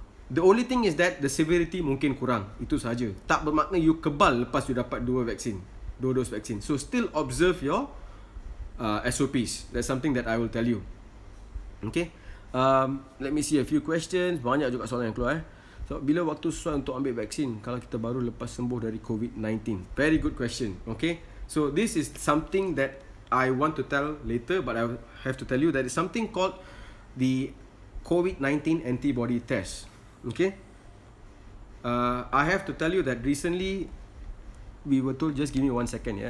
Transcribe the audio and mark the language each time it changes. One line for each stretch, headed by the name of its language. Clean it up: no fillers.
English: The only thing is that the severity
Malay: mungkin kurang. Itu sahaja. Tak bermakna you kebal lepas you dapat 2 dose vaksin.
English: So still observe your SOPs. That's something that I will tell you. Okay. Let me see a few questions.
Malay: Banyak juga soalan yang keluar. So, bila waktu sesuai untuk ambil vaksin kalau kita baru lepas sembuh dari COVID-19?
English: Very good question. Okay. So this is something that I want to tell later, but I have to tell you that it's something called the COVID-19 antibody test. Okay. I have to tell you that recently we were told, just give me 1 second, yeah.